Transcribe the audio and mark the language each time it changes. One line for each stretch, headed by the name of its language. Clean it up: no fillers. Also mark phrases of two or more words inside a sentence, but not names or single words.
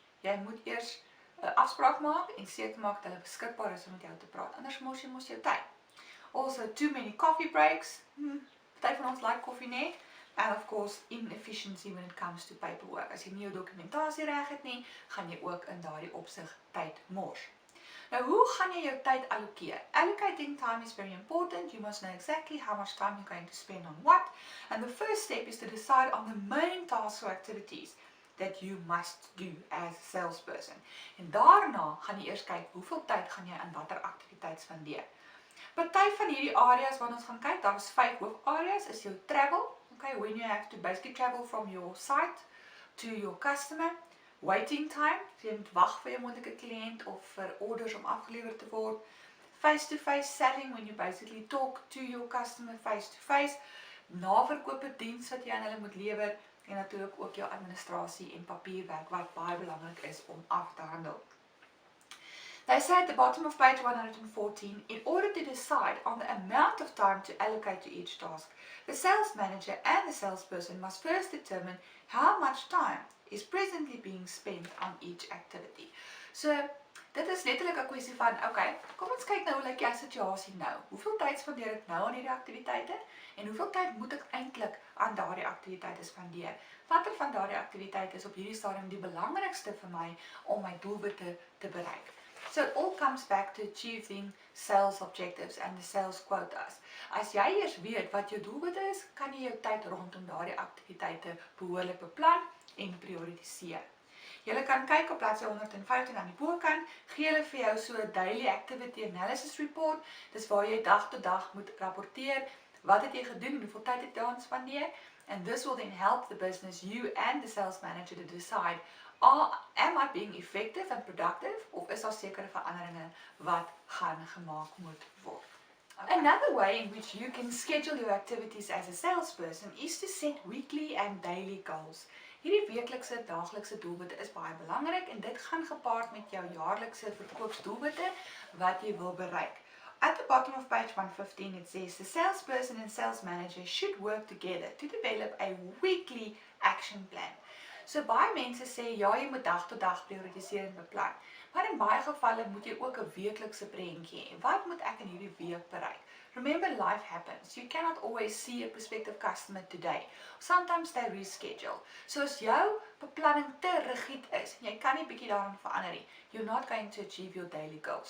Afrikaans: Jy moet eers 'n afspraak maak en seker maak dat hulle beskikbaar is om met jou te praat. Anders mors jy jou tyd.
English: Also, too many coffee breaks.
Afrikaans: Party van ons like koffie net.
English: And of course, inefficiency when it comes to paperwork.
Afrikaans: As jy nie jou dokumentasie reg het nie, gaan jy ook in daardie opsig tyd mors. Nou, hoe gaan jy jou tyd allokeer?
English: Allocating time is very important. You must know exactly how much time you're going to spend on what. And the first step is to decide on the main tasks or activities that you must do as a salesperson.
Afrikaans: En daarna gaan jy eers kyk hoeveel tyd gaan jy aan watter aktiwiteit spandeer. Party van hierdie areas wat ons gaan kyk, daar is 5 hoofareas, is jou travel.
English: Okay, when you have to basically travel from your site to your customer. Waiting time,
Afrikaans: so jy moet wag vir jou moontlike kliënt of vir orders om afgelewer te word.
English: Face-to-face selling, when you basically talk to your customer face-to-face.
Afrikaans: Naverkope diens wat jy aan hulle moet lewer. En natuurlijk ook jou administrasie en papierwerk wat baie belangrik is om af te handel.
English: They say at the bottom of page 114, in order to decide on the amount of time to allocate to each task, the sales manager and the salesperson must first determine how much time is presently being spent on each activity.
Afrikaans: So, dit is letterlik 'n kwessie van, okay, kom ons kyk nou hoe lyk jou situasie nou. Hoeveel tyd spandeer ek nou aan hierdie aktiwiteite en hoeveel tyd moet ek eintlik aan daardie aktiwiteite spandeer? Watter van daardie aktiwiteite is op hierdie stadium die belangrikste vir my om my doelwitte te bereik?
English: So it all comes back to achieving sales objectives and the sales quotas.
Afrikaans: As jy eers weet wat jou doelwitte is, kan jy jou tyd rondom daardie aktiwiteite behoorlik beplan en prioritiseer. Jy kan kyk op bladsy 115 aan die bokant, gee hulle vir jou so 'n
English: daily activity analysis report,
Afrikaans: dis waar jy dag tot dag moet rapporteer, wat het jy gedoen en hoeveel tyd het jy daaraan spandeer,
English: and this will then help the business, you and the sales manager to decide, am I being effective and productive,
Afrikaans: of is daar sekere veranderinge wat gaan gemaak moet word.
English: Okay. Another way in which you can schedule your activities as a salesperson is to set weekly and daily goals.
Afrikaans: Hierdie weeklikse, daaglikse doelwitte is baie belangrik en dit gaan gepaard met jou jaarlikse verkoopsdoelwitte wat jy wil bereik.
English: At the bottom of page 115 it says, the salesperson and sales manager should work together to develop a weekly action plan.
Afrikaans: So baie mense sê, ja, jy moet dag tot dag prioritiseer en beplan. Maar in baie gevalle moet jy ook 'n weeklikse prentjie hê. Wat moet ek in hierdie week bereik?
English: Remember, life happens. You cannot always see a prospective customer today. Sometimes they reschedule.
Afrikaans: So as jou beplanning te rigied is, en jy kan nie bietjie daaraan verander nie,
English: you're not going to achieve your daily goals.